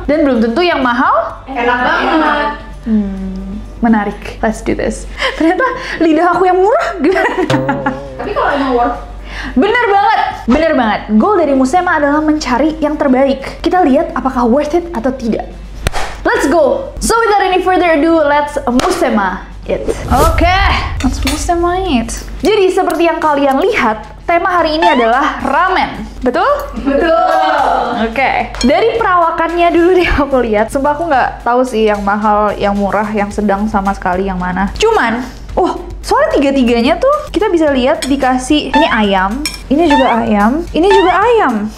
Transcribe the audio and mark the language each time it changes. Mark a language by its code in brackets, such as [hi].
[id] Dan belum tentu yang mahal enak banget. Menarik. [en] Let's do this. [id] Ternyata lidah aku yang murah. Tapi kalau emang worth, bener banget. Goal dari Musema adalah mencari yang terbaik. Kita lihat apakah worth it atau tidak. [en] Let's go. So without any further ado, let's Musema it. Oke, let's Musema it. [id] Jadi seperti yang kalian lihat, tema hari ini adalah ramen. Betul? betul. Oke. Dari perawakannya dulu deh aku lihat. Sumpah aku nggak tahu sih yang mahal, yang murah, yang sedang sama sekali yang mana. Cuman, soalnya tiga-tiganya tuh kita bisa lihat dikasih ini ayam, ini juga ayam, ini juga ayam.